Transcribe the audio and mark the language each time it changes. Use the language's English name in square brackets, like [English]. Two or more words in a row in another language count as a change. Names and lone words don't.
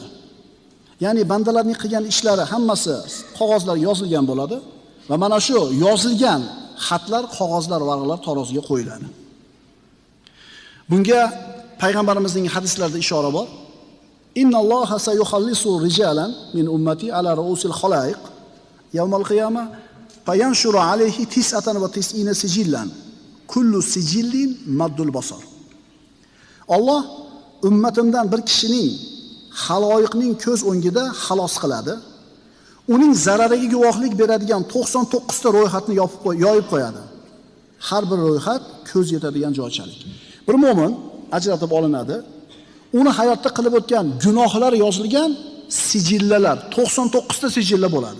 [Uzbek] Ya'ni bandalarning qilgan ishlari hammasi qog'ozlarga yozilgan bo'ladi va mana shu yozilgan xatlar, qog'ozlar, varaqlar taroziga qo'yiladi. Bunga payg'ambarimizning hadislarida ishora bor. [Arabic] إن الله سيخلص رجلا من أمتي على رؤوس الخلائق يوم القيامة فينشر عليه 99 سجلا كل سجل مد البصر. [Uzbek] Alloh ummatimdan bir kishining xaloyiqning ko'z o'ngida xalos qiladi. Uning zarariga guvohlik beradigan 99 ta ro'yxatni yoyib qo'yadi. Har bir ro'yxat ko'z yetadigan joychalik. Bir mo'min ajratib olinadi. Uni hayotda qilib o'tgan gunohlari yozilgan sijillalar, 99 ta sijilla bo'ladi.